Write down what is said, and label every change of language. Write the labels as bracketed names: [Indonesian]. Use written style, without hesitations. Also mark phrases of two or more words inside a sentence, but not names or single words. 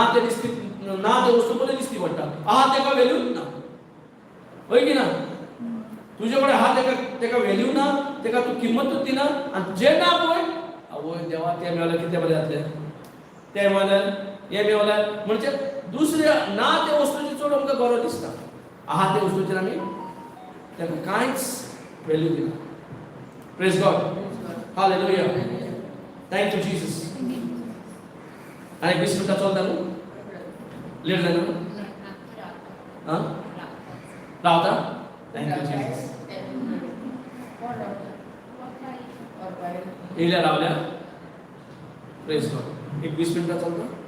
[Konkani] ते दिसती ना ते वस्तू बरे दिसती पडटा आहा तेका व्हॅल्यूच ना होय की ना तुजे कडेन आहा तेका व्हॅल्यू ना तेका तूं किंमतूच दिना आनी जे ना पळय आवय देवा तें मेळल्यार कितें बरें जातलें तें मेळल्यार हें मेळल्यार म्हणजे दुसऱ्या ना ते वस्तूची चड आमकां गरज दिसता आहा ते वस्तूचेर आमी तेका कांयच व्हॅल्यू दिला. [English] Praise God. हालेलुया. Thank you Jesus. [Marathi] आणि 20 मिनिटात चालता ना लेट झालं ना हां लावता. [English] Thank you Jesus. [Marathi] येल्या लावल्या. [English] Praise God. [Marathi] 20 मिनिटात चालतं.